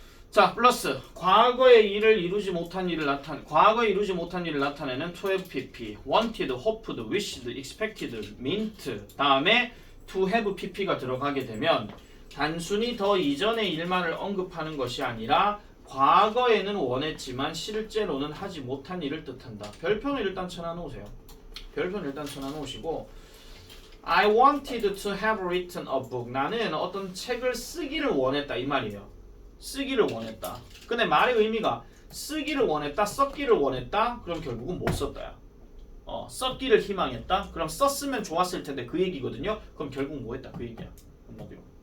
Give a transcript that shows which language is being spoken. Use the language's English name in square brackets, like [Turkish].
[Korean] 자 플러스 과거의 일을 이루지 못한 일을 과거에 이루지 못한 일을 나타내는 to have pp, wanted, hoped, wished, expected, meant 다음에 to have pp가 들어가게 되면 단순히 더 이전의 일만을 언급하는 것이 아니라 과거에는 원했지만 실제로는 하지 못한 일을 뜻한다. 별표는 일단 쳐놔놓으세요. 별표는 일단 쳐놔놓으시고 [English] I wanted to have written a book. [Korean] 나는 어떤 책을 쓰기를 원했다 이 말이에요. 쓰기를 원했다. 근데 말의 의미가 쓰기를 원했다, 썼기를 원했다. 그럼 결국은 못 썼다야. 썼기를 희망했다. 그럼 썼으면 좋았을 텐데 그 얘기거든요. 그럼 결국 뭐 했다 그 얘기야. 한마디로.